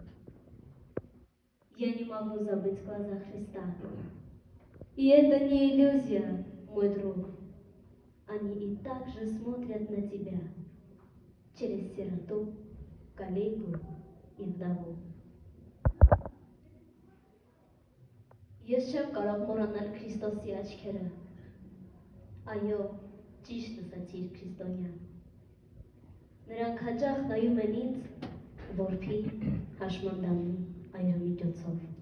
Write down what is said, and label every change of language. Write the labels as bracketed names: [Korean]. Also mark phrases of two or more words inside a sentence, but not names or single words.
[Russian] Я не могу забыть глаза Христа. И это не иллюзия, мой друг. Они и так же смотрят на тебя через сироту, калеку и вдову. [Armenian] Ես չեմ կարող մոռանալ Քրիստոսի աչքերը։ Այո, ճիշտ ասացիր քրիստոնյա։ Նրանք հաճախ նայում են ինձ որբի հաշմանդամի այրամիջոցով։